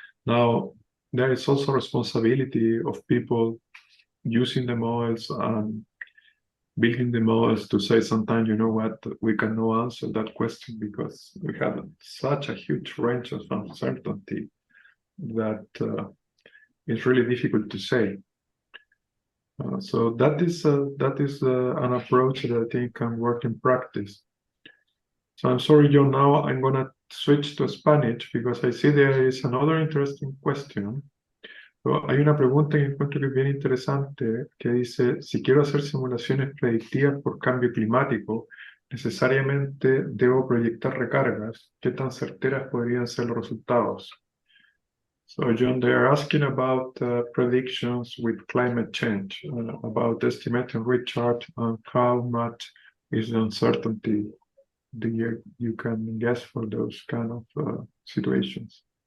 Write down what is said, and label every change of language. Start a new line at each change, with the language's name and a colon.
English: Now, there is also responsibility of people using the models and building the models to say sometimes, you know what, we cannot answer that question because we have such a huge range of uncertainty that it's really difficult to say. So that is an approach that I think can work in practice. So I'm sorry, John, now I'm going to switch to Spanish because I see there is another interesting question.
Spanish: Hay una pregunta que encuentro que es bien interesante que dice, si quiero hacer simulaciones predictivas por cambio climático, ¿necesariamente debo proyectar recargas? ¿Qué tan certeras podrían ser los resultados?
English: So, John, they are asking about predictions with climate change, about estimating recharge and how much is the uncertainty you can guess for those kind of situations.